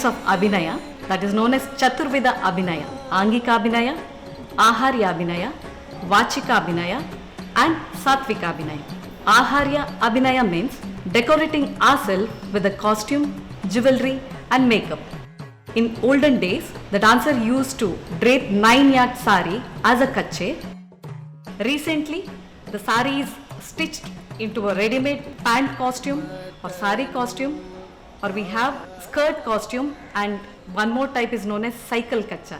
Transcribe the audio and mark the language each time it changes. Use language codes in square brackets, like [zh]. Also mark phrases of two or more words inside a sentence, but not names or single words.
[en] of Abhinaya, that is known as [sa] Chaturvida Abhinaya: Angika Abhinaya, Aharya Abhinaya, Vachika Abhinaya [en] and [sa] Satvika Abhinaya. Aharya Abhinaya [en] means decorating ourselves with a costume, jewelry and makeup. In olden days, the dancer used to drape 9-yard sari as a kache. Recently, the sari is stitched into a ready-made pant costume or sari costume, or we have skirt costume, and one more type is known as cycle kacha.